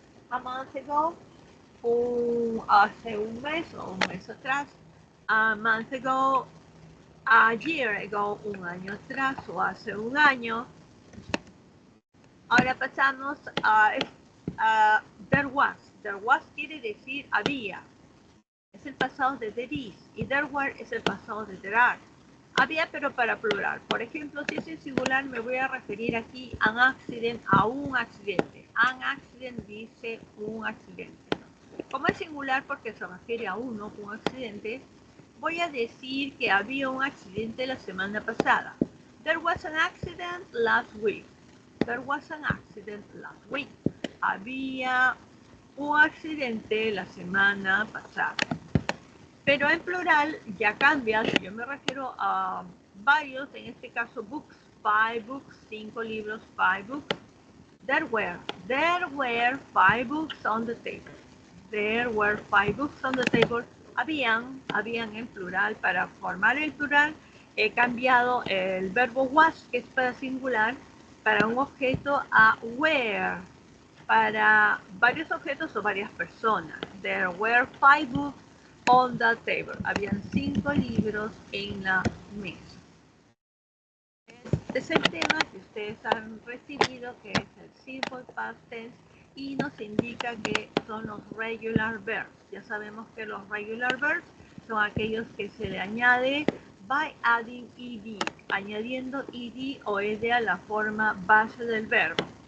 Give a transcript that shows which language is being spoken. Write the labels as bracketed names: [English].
[English] A month ago, [Spanish] hace un mes o un mes atrás. [English] A month ago, a year ago, [Spanish] un año atrás o hace un año. Ahora pasamos a there was. There was quiere decir había. Es el pasado de there is. Y there were es el pasado de there are. Había, pero para plural. Por ejemplo, si es en singular, me voy a referir aquí a un accidente, a un accidente. An accident dice un accidente. Como es singular porque se refiere a uno, un accidente, voy a decir que había un accidente la semana pasada. [English] There was an accident last week. There was an accident last week. [Spanish] Había un accidente la semana pasada. Pero en plural ya cambia, si yo me refiero a varios, en este caso books, 5 books, 5 libros, 5 books. [English] There were 5 books on the table. There were 5 books on the table. [Spanish] Habían en plural. Para formar el plural he cambiado el verbo was, que es para singular, para un objeto a were, para varios objetos o varias personas. [English] There were 5 books on the table. [Spanish] Habían 5 libros en la mesa. Este es el tema que ustedes han recibido, que es el simple past tense, y nos indica que son los regular verbs. Ya sabemos que los regular verbs son aquellos que se le añade [English] by adding ed, [Spanish] añadiendo ed o ed a la forma base del verbo.